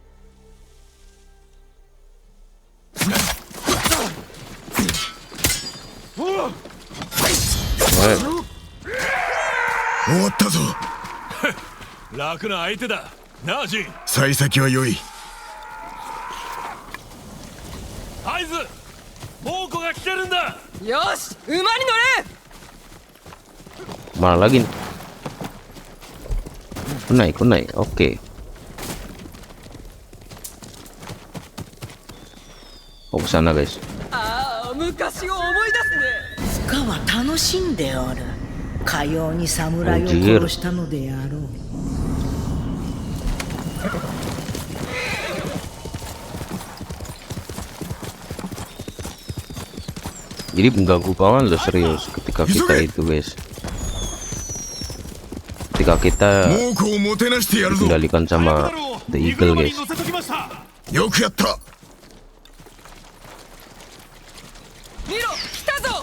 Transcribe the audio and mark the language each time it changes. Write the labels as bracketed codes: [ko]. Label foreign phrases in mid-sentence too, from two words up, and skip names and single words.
[id] Oke. [ja] 終わったぞ。楽な相手だ。なあジン。幸先は良い。合図。猛虎が来てるんだ。よし、馬に乗れ。 [id] Mana lagi nih? Kunai. Oke. Oh, ke sana guys. [ja] ああ、昔を思い出すね。塚は楽しんでおる。かように侍を殺したのであろう。 [id] Jadi mengganggu kawan lo serius ketika kita itu guys. Ketika kita [ja] 猛虎をもてなしてやるぞ。 [id] dikendalikan sama The Eagle guys. [ja] よくやった。見ろ、来たぞ。